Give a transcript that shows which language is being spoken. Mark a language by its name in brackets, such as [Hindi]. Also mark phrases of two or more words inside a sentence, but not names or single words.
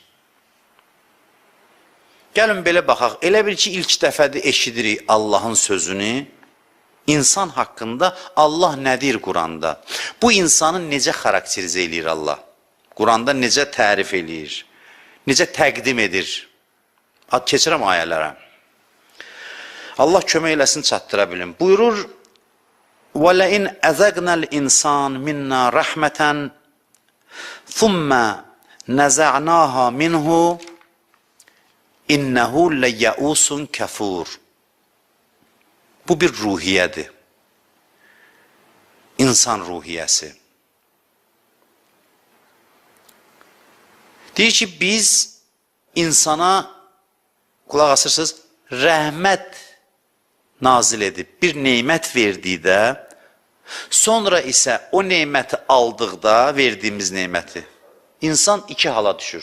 [Azerbaijani] Gəlin belə baxaq, elə bil ki, ilk dəfədə eşidirik Allahın sözünü, insan haqqında Allah nə deyir Quranda? Bu insanı necə xarakterizə eləyir Allah? Quranda necə tərif eləyir? Necə təqdim edir? Keçirəm ayələrə. Allah kömək eləsin, çatdıra bilim. Buyurur, [Arabic] وَلَئِنْ أَذَقْنَا الْإِنسَانِ مِنَّا رَحْمَةً ثُمَّ نَزَعْنَاهَا مِنْهُ إِنَّهُ لَيَّئُوسٌ كَفُورٌ. [Azerbaijani] Bu bir ruhiyyədir. İnsan ruhiyyəsi. Deyir ki, biz insana, qulaq asırsınız, rəhmət nazil edib, bir neymət verdikdə, sonra isə o neyməti aldıqda, verdiyimiz neyməti, insan iki hala düşür.